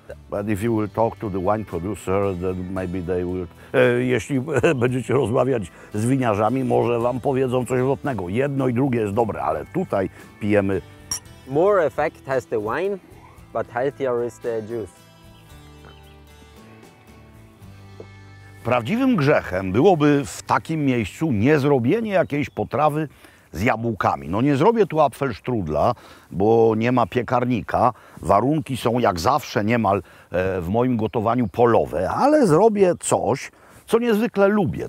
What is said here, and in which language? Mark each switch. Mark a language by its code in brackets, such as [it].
[en] But if you will talk to the wine producer, then maybe they will... [pl] Jeśli będziecie rozmawiać z winiarzami, może wam powiedzą coś lotnego. Jedno i drugie jest dobre, ale tutaj pijemy... [en] More effect has the wine, but healthier is the juice. [pl] Prawdziwym grzechem byłoby w takim miejscu niezrobienie jakiejś potrawy z jabłkami. No nie zrobię tu apfelstrudla, bo nie ma piekarnika. Warunki są jak zawsze niemal w moim gotowaniu polowe, ale zrobię coś, co niezwykle lubię.